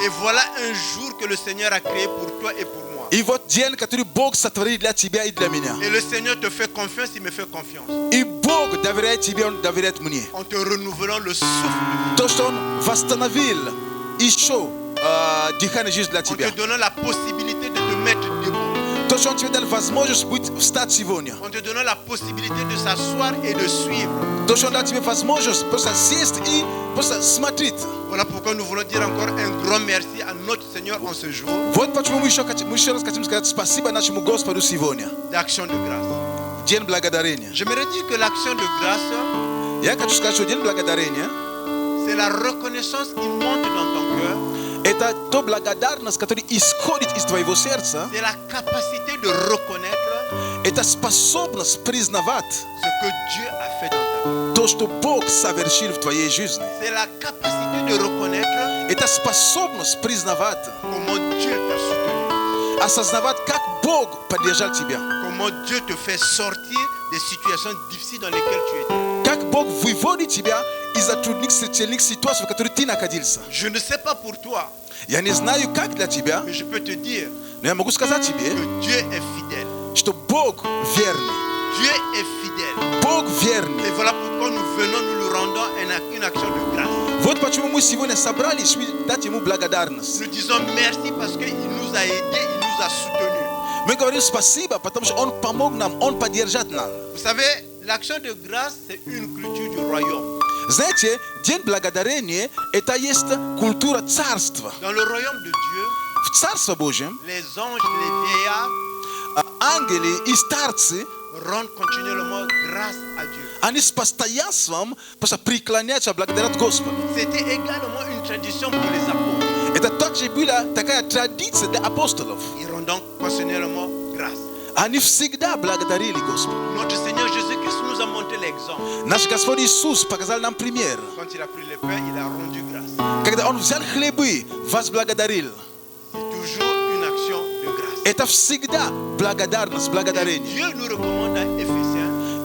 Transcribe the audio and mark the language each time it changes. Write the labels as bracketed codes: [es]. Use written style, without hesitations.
[fr] Et voilà un jour que le Seigneur a créé pour toi et pour moi. [ru] И вот день, который Бог сотворил для тебя и для меня. [fr] Et le Seigneur te fait confiance, il me fait confiance. [ru] И Бог доверяет тебе, Он доверяет мне. [fr] En te renouvelant le souffle, [ru] То, что Он восстановил еще дыхание жизни для [fr] en [ru] тебя. [fr] te donnant la possibilité de te mettre debout, [ru] То, что Он тебе дал возможность встать сегодня. [fr] en te donnant la possibilité de s'asseoir et de suivre. [ru] То, что Он дал тебе возможность просто сесть и просто смотреть. [fr] Voilà pourquoi nous voulons dire encore un grand merci à notre Seigneur en ce jour [ru] Вот почему мы еще раз хотим сказать спасибо нашему Господу сегодня. [fr] d'action de grâce. [ru] День благодарения. [fr] J'aimerais dire que l'action de grâce, [ru] Я хочу сказать, что день благодарения [fr] c'est la reconnaissance qui monte dans ton cœur, [ru] это то благодарность, которая исходит из твоего сердца. [fr] c'est la capacité de reconnaître [ru] Это способность признавать [fr] ce que Dieu a fait dans ta vie. [ru] то, что Бог совершил в твоей жизни. [fr] C'est la capacité de reconnaître [ru] Это способность признавать, [fr] comment Dieu t'a soutenu, [ru] осознавать, как Бог поддержал тебя. [fr] comment Dieu te fait sortir des situations difficiles dans lesquelles tu étais. [ru] Как Бог выводит тебя из трудных ситуаций, в которых ты находился. [fr] Je ne sais pas pour toi, [ru] Я не знаю, как для тебя, [fr] mais je peux te dire [ru] но я могу сказать тебе, [fr] que Dieu est fidèle. [ru] что Бог верный. [fr] Dieu est fidèle. [ru] Бог [fr] Et [ru] верный. [fr] voilà pourquoi nous venons, nous lui rendons une action de grâce. [ru] Вот почему мы сегодня собрались, чтобы дать Ему благодарность. [fr] Nous disons merci parce qu'il nous a aidés, il nous a soutenus. [ru] Мы говорим спасибо, потому что Он помог нам, Он поддержит нас. [fr] Vous savez, l'action de grâce, c'est une culture du royaume. [ru] Знаете, день благодарения – это есть культура царства. [fr] Dans le royaume de Dieu, [ru] В Царство Божьем [fr] les anges, les vieillards [ru] ангелы и старцы, [fr] rendent continuellement grâce à Dieu. [ru] они с постоянством просто преклоняются, благодарят Господа. [fr] C'était également une tradition pour les apôtres. [ru] Это также была такая традиция для апостолов. [fr] Ils rendent donc continuellement grâce. [ru] Они всегда благодарили Господа. [fr] Notre Seigneur Jésus-Christ nous a montré l'exemple. [ru] Наш Господь Иисус показал нам пример. [fr] Quand il a pris le pain, il a rendu grâce. [ru] Когда Он взял хлебы, возблагодарил. [fr] C'est toujours une action de grâce. [ru] Это всегда благодарность, благодарение. [fr] Dieu nous recommande dans Éphésiens